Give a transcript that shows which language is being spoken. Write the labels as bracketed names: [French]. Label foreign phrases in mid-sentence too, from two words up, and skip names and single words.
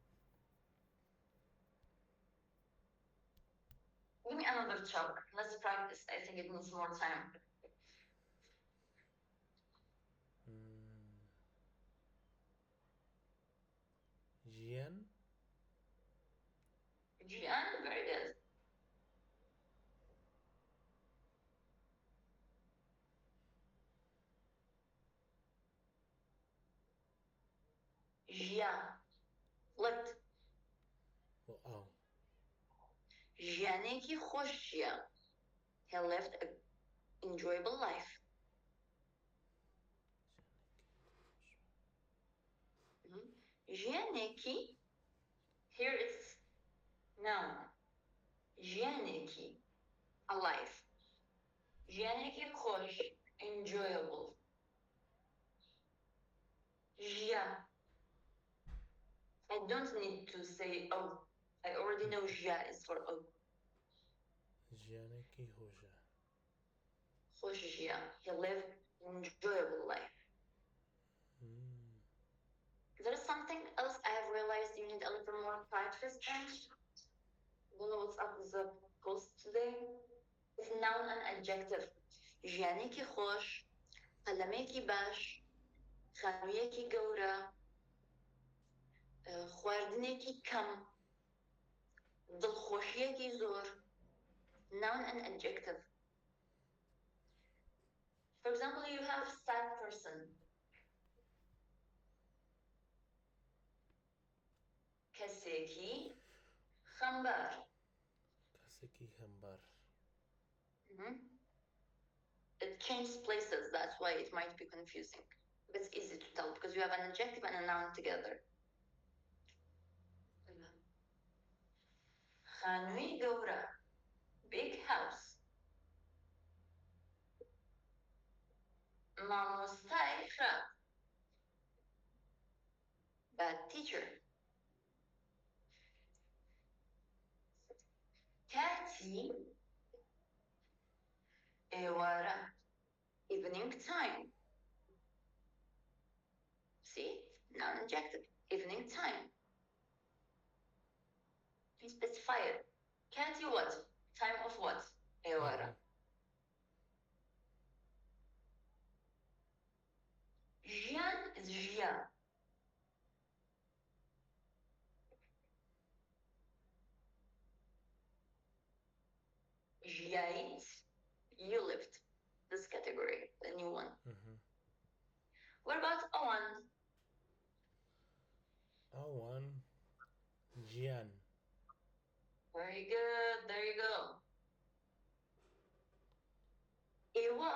[English] Give me another chalk. Let's practice. I think it needs more time. [Central Kurdish] Jian. [English] Jian, very good. [Central Kurdish] Jia. [English] Flipped. Oh. [Central Kurdish] ژیانێکی خۆش ژیا. [English] He lived an enjoyable life. [Central Kurdish] ژیانێکی, [English] here it's noun. [Central Kurdish] ژیانێکی, [English] alive. [Central Kurdish] ژیانێکی خۆش, enjoyable. Jia. [English] I don't need to say oh. I already know jia is for oh. [Central Kurdish] ژیانێکی هۆجا. خۆش ژیا. [English] He lived an enjoyable life. There is something else I have realized you need a little more practice in. I don't know what's up with the post today. It's noun and adjective. [Central Kurdish] جیانی کی خوش، قەلەمێکی باش، خانوویەکی گەورە، خواردنێکی کەم، دڵخۆشیەکی زۆر. [English] Noun and adjective. For example, you have sad person. [Central Kurdish] کەسێکی خەمبار. کەسێکی خەمبار. [English] It changes places, that's why it might be confusing. But it's easy to tell because you have an adjective and a noun together. [Central Kurdish] خانووی گەورە. [English] Big house. [Central Kurdish] مامۆستای خراپ. [English] Bad teacher. [Central Kurdish] کاتی ئێوارە. [English] Evening time. See? Noun adjective. Evening time. You specify it. Kati what? Time of what? [Central Kurdish] ئێوارە. [English] ژیان is ژیا. ژیایت, you lived. This category, the new one. What about Owen? Owen, Jian. Very good, there you go. Ewa.